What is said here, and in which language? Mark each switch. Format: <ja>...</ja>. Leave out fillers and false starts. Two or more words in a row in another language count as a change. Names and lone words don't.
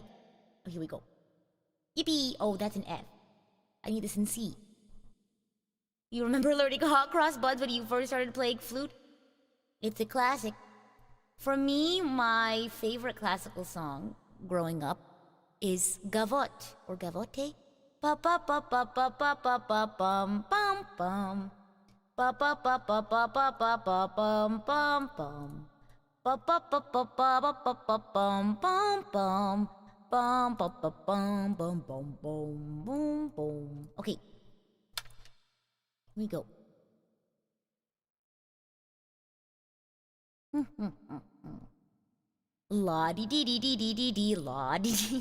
<en>Oh, here we go. Yippee! Oh, that's an F. I need this in C. You remember learning hot cross buns when you first started playing flute? It's a classic. For me, my favorite classical song growing up is Gavotte or Gavotte. Ba ba ba ba ba ba ba ba bum bum bum. Ba ba ba ba ba ba ba ba bum bum bum. Ba ba ba ba ba ba ba ba bum bum bum. Bum ba ba bum bum bum bum boom boom. Okay. Here we go. La dee dee dee dee dee dee dee la dee dee.</en>